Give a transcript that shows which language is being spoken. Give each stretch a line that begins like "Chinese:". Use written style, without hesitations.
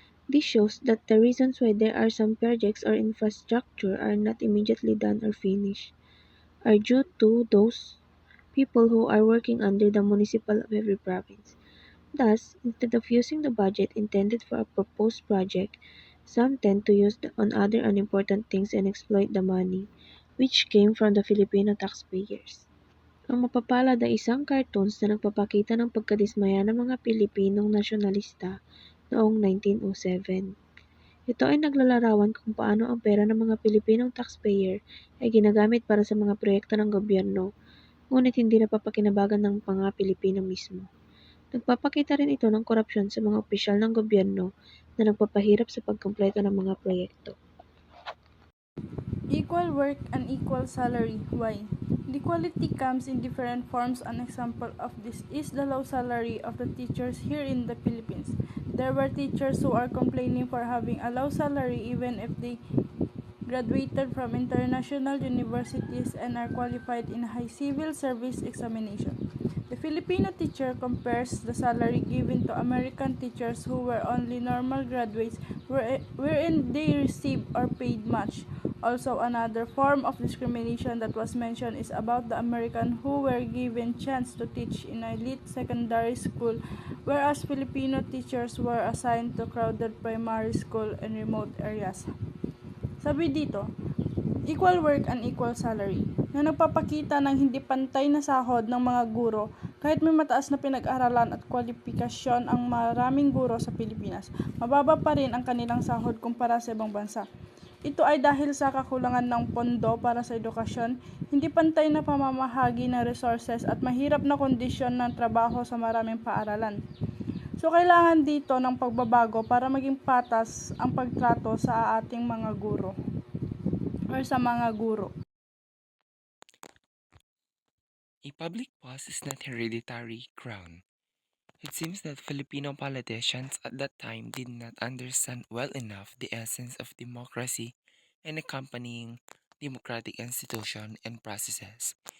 English: This shows that the reasons why there are some projects or infrastructure are not immediately done or finished are due to those people who are working under the municipal of every province. Thus, instead of using the budget intended for a proposed project, some tend to use it on other unimportant things and exploit the money, which came from the Filipino taxpayers.
Filipino: Ang mapapalad ay isang cartoons na nagpapakita ng pagkadismaya ng mga Pilipinong nasyonalista noong 1907. Ito ay naglalarawan kung paano ang pera ng mga Pilipinong taxpayer ay ginagamit para sa mga proyekto ng gobyerno, ngunit hindi napapakinabangan ng mga Pilipino mismo. Nagpapakita rin ito ng korupsyon sa mga opisyal ng gobyerno na nagpapahirap sa pagkumpleto ng mga proyekto.
English: Equal work and equal salary. Why? Equality comes in different forms. An example of this is the low salary of the teachers here in the Philippines. There were teachers who are complaining for having a low salary even if they graduated from international universities and are qualified in high civil service examination. The Filipino teacher compares the salary given to American teachers who were only normal graduates wherein they receive or paid much. Also, another form of discrimination that was mentioned is about the American who were given chance to teach in elite secondary school, whereas Filipino teachers were assigned to crowded primary school in remote areas.
Filipino: Sabi dito,
English: equal work and equal salary,
Filipino: na nagpapakita ng hindi pantay na sahod ng mga guro kahit may mataas na pinag-aralan at kwalifikasyon ang maraming guro sa Pilipinas. Mababa pa rin ang kanilang sahod kumpara sa ibang bansa. Ito ay dahil sa kakulangan ng pondo para sa edukasyon, hindi pantay na pamamahagi ng resources at mahirap na kondisyon ng trabaho sa maraming paaralan. So, kailangan dito ng pagbabago para maging patas ang pagtrato sa ating mga guro or sa mga guro.
English: A public pause is not hereditary crown. It seems that Filipino politicians at that time did not understand well enough the essence of democracy and accompanying democratic institution and processes.